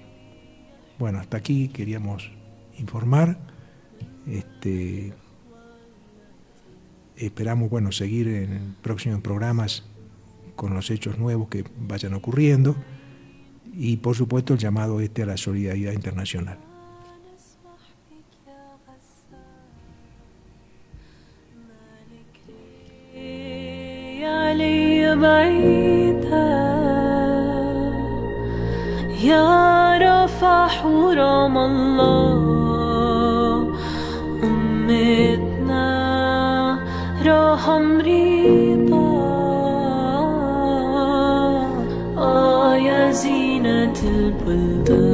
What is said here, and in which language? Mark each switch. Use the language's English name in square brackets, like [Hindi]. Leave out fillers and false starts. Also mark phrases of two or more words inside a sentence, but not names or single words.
[Spanish] Bueno, hasta aquí queríamos informar. Esperamos, bueno, seguir en próximos programas con los hechos nuevos que vayan ocurriendo y, por supuesto, el llamado a la solidaridad internacional. [Arabic] يا رفح حرم الله أمتنا رحم رضا يا زينة البلدان